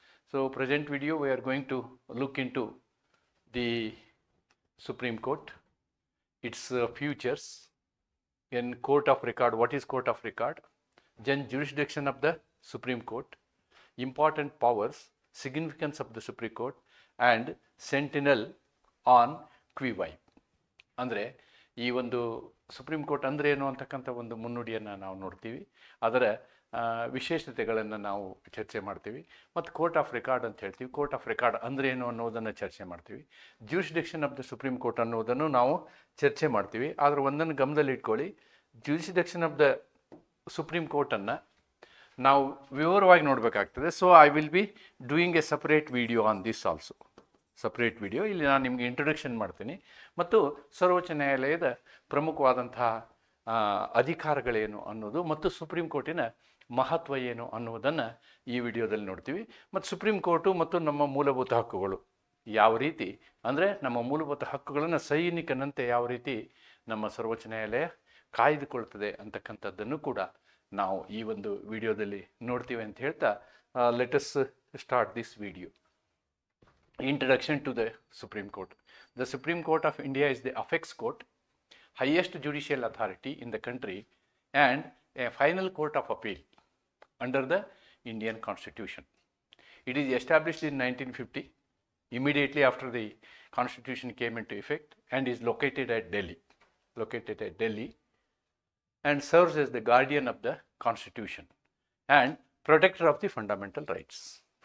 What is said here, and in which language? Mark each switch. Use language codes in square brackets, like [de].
[en] So present video we are going to look into the Supreme Court, its futures, in court of record. What is court of record? Then jurisdiction of the Supreme Court, important powers, significance of the Supreme Court, and sentinel on qui vive. [kn] ಅಂದರೆ ಈ ಒಂದು supreme court ಅಂದರೆ ಏನು ಅಂತಕ್ಕಂಥ ಒಂದು ಮುನ್ನುಡಿಯನ್ನು ನಾವು ನೋಡ್ತೀವಿ. ಅದರ ವಿಶೇಷತೆಗಳನ್ನು ನಾವು ಚರ್ಚೆ ಮಾಡ್ತೀವಿ. ಮತ್ತು ಕೋರ್ಟ್ ಆಫ್ ರೆಕಾರ್ಡ್ ಅಂತ ಹೇಳ್ತೀವಿ. ಕೋರ್ಟ್ ಆಫ್ ರೆಕಾರ್ಡ್ ಅಂದರೆ ಏನು ಅನ್ನೋದನ್ನು ಚರ್ಚೆ ಮಾಡ್ತೀವಿ. Jurisdiction of the supreme court ಅನ್ನೋದನ್ನು ನಾವು ಚರ್ಚೆ ಮಾಡ್ತೀವಿ. ಆದರೆ ಒಂದನ್ನು ಗಮನದಲ್ಲಿ ಇಟ್ಕೊಳ್ಳಿ, ಜ್ಯೂರಿಸ್ಡಿಕ್ಷನ್ ಆಫ್ ದ ಸುಪ್ರೀಂ ಕೋರ್ಟನ್ನು ನಾವು ವಿವರವಾಗಿ ನೋಡಬೇಕಾಗ್ತದೆ. [en] So I will be doing a separate video on this also. [kn] Separate video ಇಲ್ಲಿ ನಾನು ನಿಮಗೆ ಇಂಟ್ರೊಡಕ್ಷನ್ ಮಾಡ್ತೀನಿ ಮತ್ತು ಸರ್ವೋಚ್ಚ ನ್ಯಾಯಾಲಯದ ಪ್ರಮುಖವಾದಂತಹ ಅಧಿಕಾರಗಳೇನು ಅನ್ನೋದು ಮತ್ತು ಸುಪ್ರೀಂ ಕೋರ್ಟಿನ ಮಹತ್ವ ಏನು ಅನ್ನುವುದನ್ನು ಈ ವಿಡಿಯೋದಲ್ಲಿ ನೋಡ್ತೀವಿ. ಮತ್ತು ಸುಪ್ರೀಂ ಕೋರ್ಟು ಮತ್ತು ನಮ್ಮ ಮೂಲಭೂತ ಹಕ್ಕುಗಳು ಯಾವ ರೀತಿ, ಅಂದರೆ ನಮ್ಮ ಮೂಲಭೂತ ಹಕ್ಕುಗಳನ್ನು ಸೈನಿಕನಂತೆ ಯಾವ ರೀತಿ ನಮ್ಮ ಸರ್ವೋಚ್ಚ ನ್ಯಾಯಾಲಯ ಕಾಯ್ದುಕೊಳ್ತದೆ ಅಂತಕ್ಕಂಥದ್ದನ್ನು ಕೂಡ ನಾವು ಈ ಒಂದು ವಿಡಿಯೋದಲ್ಲಿ ನೋಡ್ತೀವಿ ಅಂತ ಹೇಳ್ತಾ [en] Let us start this video. Introduction to the Supreme Court. The Supreme Court of India is the apex court, highest judicial authority in the country and a final court of appeal under the Indian Constitution. It is established in 1950, immediately after the Constitution came into effect, and is located at Delhi, and serves as the guardian of the Constitution and protector of the fundamental rights.